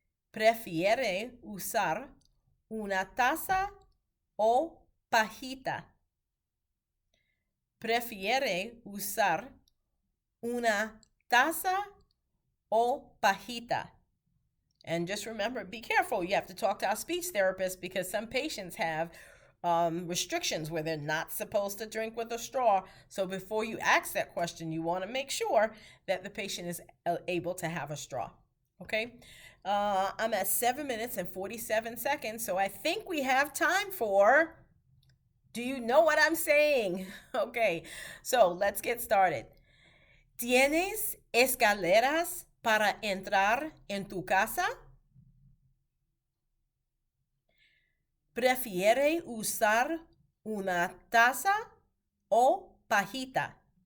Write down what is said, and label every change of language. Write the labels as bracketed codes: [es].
[es] ¿Prefiere usar una taza o pajita? ¿Prefiere usar una taza o pajita? [en] And just remember, be careful. You have to talk to our speech therapist because some patients have restrictions where they're not supposed to drink with a straw. So before you ask that question, you want to make sure that the patient is able to have a straw. Okay? I'm at 7 minutes and 47 seconds, so I think we have time for, do you know what I'm saying? Okay, so let's get started. [es] ¿Tienes escaleras para entrar en tu casa? ¿Prefiere usar una taza o pajita?